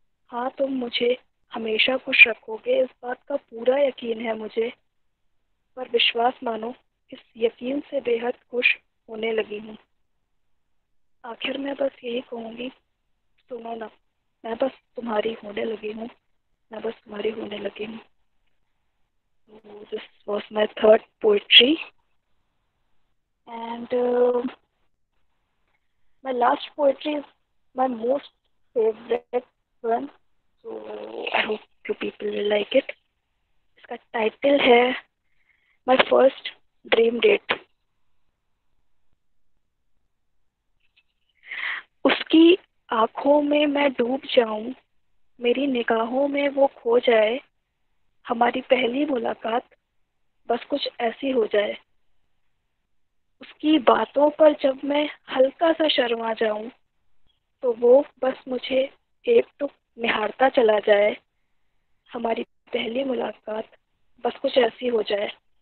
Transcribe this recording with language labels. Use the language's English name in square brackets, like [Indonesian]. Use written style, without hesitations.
[Hindi] हाँ, तुम मुझे हमेशा खुश रखोगे, इस बात का पूरा यकीन है मुझे, पर विश्वास मानो इस यकीन से बेहद खुश होने लगी हूँ। आखिर मैं बस यही कहूँगी, सुनो ना, मैं बस तुम्हारी होने लगी हूँ, मैं बस तुम्हारी होने लगी हूँ। [English] So this was my third poetry, and my last poetry is my most favorite one. So I hope you people will like it. [Hindi] इसका टाइटल है [English] My First Dream Date. [Hindi] उसकी आंखों में मैं डूब जाऊं, मेरी निगाहों में वो खो जाए, हमारी पहली मुलाकात बस कुछ ऐसी हो जाए। उसकी बातों पर जब मैं हल्का सा शर्मा जाऊं, तो वो बस मुझे एक टुक निहारता चला जाए, हमारी पहली मुलाकात बस कुछ ऐसी हो जाए।